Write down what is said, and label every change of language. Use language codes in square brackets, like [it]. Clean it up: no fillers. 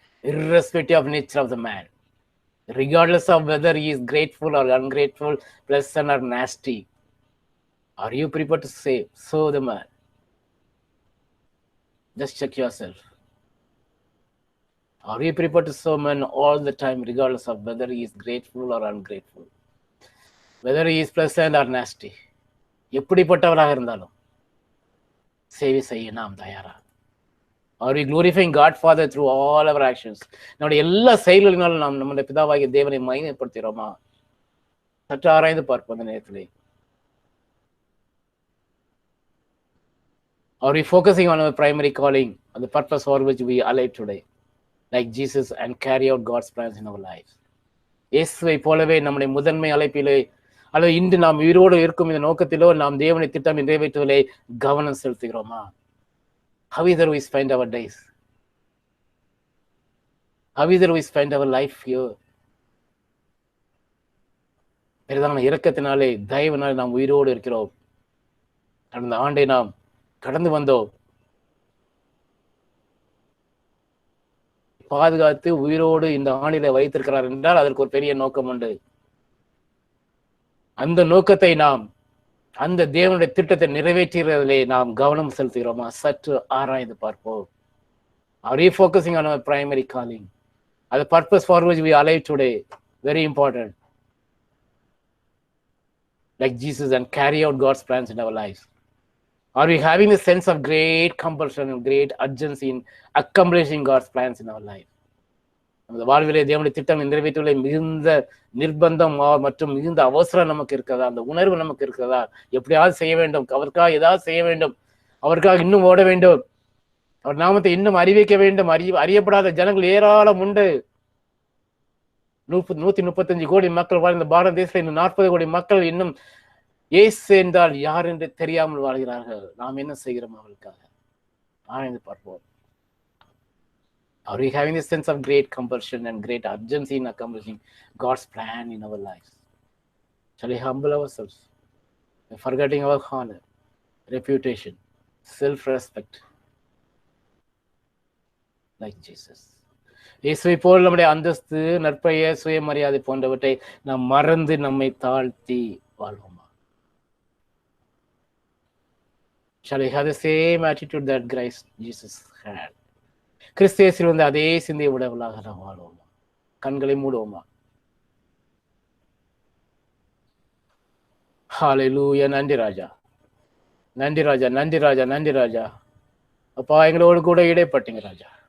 [en] Irrespective of nature of the man, regardless of whether he is grateful or ungrateful, pleasant or nasty, are you prepared to serve the man? Just check yourself. Are you prepared to serve man all the time, regardless of whether he is grateful or ungrateful, whether he is pleasant or nasty? [ta] எப்படிப்பட்டவராக இருந்தாலும் சேவை செய்ய நாம் தயாரா? [en] Are we glorifying God Father through all our actions? [ta] நம்முடைய எல்லா செயல்களினாலும் நாம் நம்முடைய பிதாவாகிய தேவனை மகிமைப்படுத்துகிறோமா? சற்று ஆராய்ந்து பார்ப்போம் அந்த நேரத்திலே. [en] Are we focusing on our primary calling, on the purpose for which we are alive today, like Jesus, and carry out God's plans in our lives? [ta] இயேசுவை போலவே நம்முடைய முதன்மை அழைப்பிலே அல்லது இன்று நாம் உயிரோடு இருக்கும் இந்த நோக்கத்திலோ நாம் தேவனை திட்டம் நிறைவேற்றுவதிலே கவனம் செலுத்துகிறோமா? [en] How either we spend our days, how either we spend our life here. [ta] பெரிதான இரக்கத்தினாலே தயவினாலே நாம் உயிரோடு இருக்கிறோம். கடந்த ஆண்டை நாம் கடந்து வந்தோம். பாதுகாத்து உயிரோடு இந்த ஆண்டில வைத்திருக்கிறார் என்றால் அதற்கு ஒரு பெரிய நோக்கம் உண்டு. அந்த நோக்கத்தை நாம் அந்த தேவனுடைய திட்டத்தை நிறைவேற்றுகிறதிலே நாம் கவனம் செலுத்துகிறோமா? சற்று ஆராய்ந்து பார்ப்போம். [en] Are we focusing on our primary calling? The purpose for which we are alive today, very important. Like Jesus, and carry out God's plans in our lives. Are we having a sense of great compulsion and great urgency in accomplishing God's plans in our life? [ta] நமது வாழ்விலே தேவனுடைய திட்டம் நிறைவேற்றுவதிலே மிகுந்த நிர்பந்தம் மற்றும் மிகுந்த அவசரம் நமக்கு இருக்கிறதா? அந்த உணர்வு நமக்கு இருக்கிறதா? எப்படியாவது செய்ய வேண்டும், அவருக்காக ஏதாவது செய்ய வேண்டும், அவருக்காக இன்னும் ஓட வேண்டும், அவர் நாமத்தை இன்னும் அறிவிக்க வேண்டும். அறியப்படாத ஜனங்கள் ஏராளம் உண்டு. 135 கோடி மக்கள் வாழ்ந்த பாரத தேசத்தில் இன்னும் 40 கோடி மக்கள் இன்னும் இயேசு என்றால் யார் என்று தெரியாமல் வாழ்கிறார்கள். நாம் என்ன செய்கிறோம் அவர்களுக்காக? ஆராய்ந்து பார்ப்போம். [en] Are we having a sense of great compulsion and great urgency in accomplishing God's plan in our lives? Shall we humble ourselves, forgetting our honor, reputation, self-respect, like Jesus? [ta] இயேசுவை போல் நம்முடைய அந்தஸ்து, நற்பெயர், சுயமரியாதை போன்றவற்றை நாம் மறந்து நம்மை தாழ்த்தி வாழ்வோமா? [en] Shall we have the same attitude that Christ Jesus had? [ta] கிறிஸ்தியேசில் வந்து அதே சிந்தையை உடையவர்களாக நாம் வாழ்வோமா? கண்களை மூடுவோமா? ஹல்லேலூயா. நன்றி ராஜா, நன்றி ராஜா, நன்றி ராஜா, நன்றி ராஜா. அப்பா, எங்களோடு கூட இடைப்பட்டீங்க ராஜா.